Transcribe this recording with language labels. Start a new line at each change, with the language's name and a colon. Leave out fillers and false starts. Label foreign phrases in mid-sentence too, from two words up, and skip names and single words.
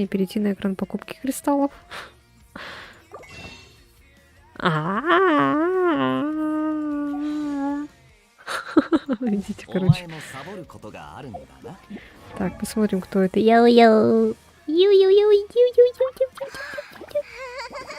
Russian: Перейти на экран покупки кристаллов. Идите, короче. Так, посмотрим, кто это. Яо-яо! Ю-ю-ю-ю-ю-ю-ю-ю-ю-ю!